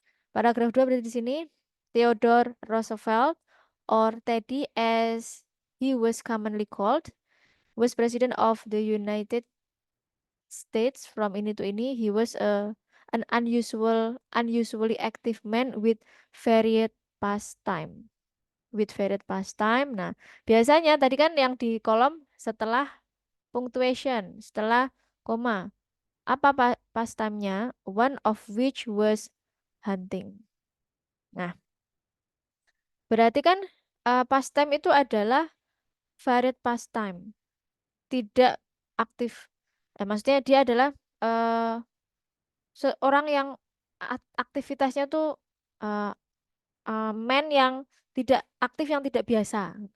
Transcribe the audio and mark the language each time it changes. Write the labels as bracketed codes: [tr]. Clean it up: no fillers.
[id] Paragraf 2 berarti di sini [en] Theodore Roosevelt or Teddy as he was commonly called was president of the United States from ini to ini. He was an unusually active man with varied pastime. With varied pastime. [id] Nah, biasanya tadi kan yang di kolom setelah punctuation, setelah koma. Apa pastime-nya? [en] One of which was hunting. [id] Nah, berarti kan pastime itu adalah varied pastime, tidak aktif. Maksudnya dia adalah eh, seorang yang aktivitasnya tuh eh, man yang tidak aktif, yang tidak biasa.